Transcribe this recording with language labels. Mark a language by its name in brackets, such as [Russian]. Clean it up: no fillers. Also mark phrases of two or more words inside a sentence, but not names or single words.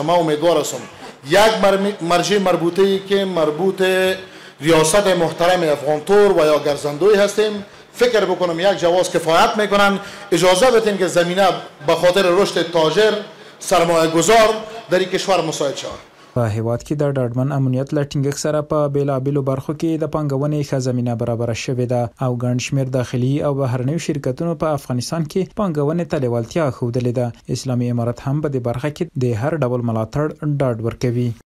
[Persian] ما امیدوار هستم یک مرجع مربوطه‌ای که مربوط ریاست محترم افغان تور و یا گرزندوی هستیم فکر بکنم یک جواز کفایت میکنن. اجازه بدین که زمینه به خاطر رشد تاجر سرمایه گذار در این کشور مساعد شود. [Pashto] په هیواد کې د ډاډمن امنیت له ټینګښت سره په بیلابیلو برخو کې د پانګونې ښه زمینه برابره شوې ده او ګڼ شمېر داخلي او بهرنیو شرکتونو په افغانستان کې پانګونې ته لیوالتیا ښودلې ده. اسلامي امارت هم په دې برخه کې د هر ډول ملاتړ ډاډ ورکوي.